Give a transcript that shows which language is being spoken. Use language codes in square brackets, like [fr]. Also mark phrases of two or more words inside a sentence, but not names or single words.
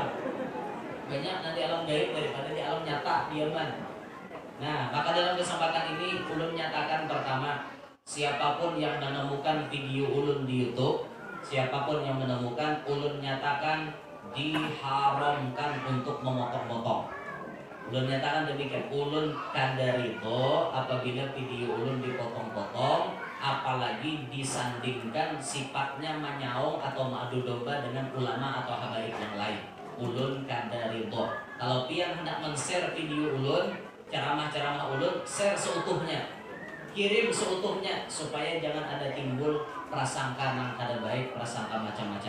[id] Banyak di alam gaib daripada di alam nyata diaman. [bjn] Nah, maka dalam kesempatan ini ulun nyatakan pertama, siapapun yang menemukan video ulun di YouTube, siapapun yang menemukan ulun nyatakan diharamkan untuk memotong-motong. Ulun nyatakan demikian, ulun kada ridho apabila video ulun dipotong-potong, apalagi disandingkan sifatnya menyaung atau mengadu domba dengan ulama atau habaib yang lain. Ulun kada ridho. Kalau pian hendak men-share video ulun, ceramah-ceramah ulun, share seutuhnya, kirim seutuhnya supaya jangan ada timbul prasangka nang kada baik, prasangka macam-macam.